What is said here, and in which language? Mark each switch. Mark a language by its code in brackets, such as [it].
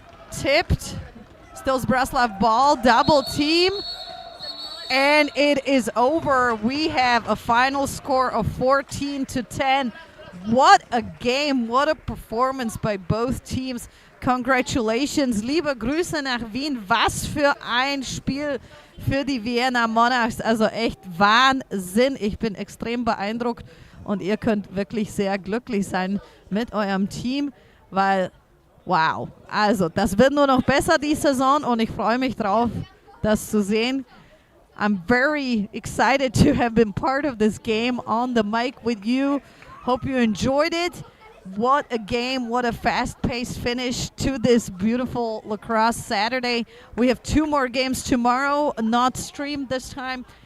[en] Tipped. Still Zbraslav ball. Double team. And it is over. We have a final score of 14-10. What a game. What a performance by both teams. Congratulations. [de] Liebe Grüße nach Wien. Was für ein Spiel für die Vienna Monarchs. Also echt Wahnsinn. Ich bin extrem beeindruckt. Und ihr könnt wirklich sehr glücklich sein mit eurem Team, weil, wow, also das wird nur noch besser die Saison und ich freue mich drauf, das zu sehen. [en] I'm very excited to have been part of this game on the mic with you. Hope you enjoyed it. What a game, what a fast-paced finish to this beautiful lacrosse Saturday. We have 2 more games tomorrow, not streamed this time.